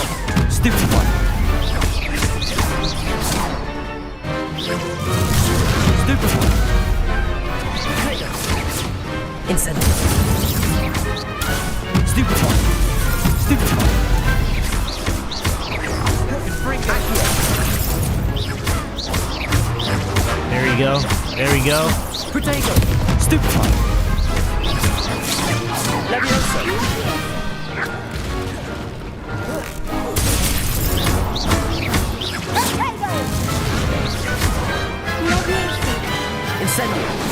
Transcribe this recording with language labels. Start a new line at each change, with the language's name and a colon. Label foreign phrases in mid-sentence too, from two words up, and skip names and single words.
English: Stupefy! Stupefy! Incendio! Stupefy! Stupefy! Accio! There we go. There we go. Protego! Stupefy! Levioso! Incendio!